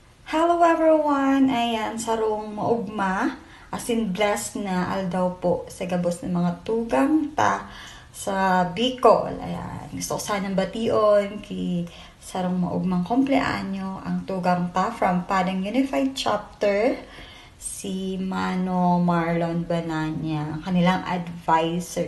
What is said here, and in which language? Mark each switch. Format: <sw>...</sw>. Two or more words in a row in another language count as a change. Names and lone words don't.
<en>Hello everyone!</en> <bik>Ayan, sarong maugma. As in, blessed na aldaw po sa gabos ng mga tugang ta sa Bicol. Ayan, gusto ko sanang bation kay sarong maugmang kompleanyo ang tugang ta from Padang Unified Chapter, si Mano Marlon Bananya, kanilang advisor.</bik>